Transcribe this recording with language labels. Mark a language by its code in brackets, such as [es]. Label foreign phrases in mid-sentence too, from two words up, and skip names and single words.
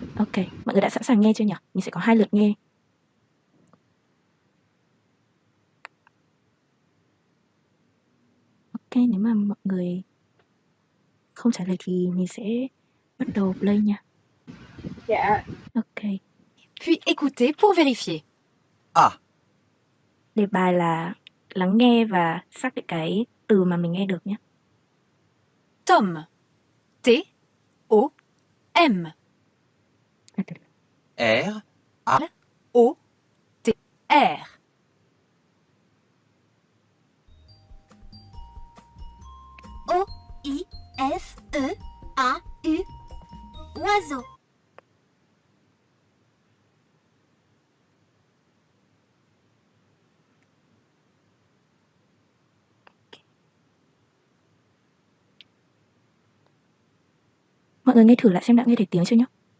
[vi] Ok, mọi người đã sẵn sàng nghe chưa nhỉ? Mình sẽ có 2 lượt nghe. Ok, nếu mà mọi người không trả lời thì mình sẽ bắt đầu play nha. Dạ. Ok. [fr] Puis écoutez pour vérifier. À, [vi] Đề bài là lắng nghe và xác định cái từ mà mình nghe được nhé. [fr] Tome. T-O-M. R, O-T-R. O-I-S-E-A-U. Oiseau. [vi] Mọi người nghe thử lại xem đã nghe thấy tiếng chưa nhé.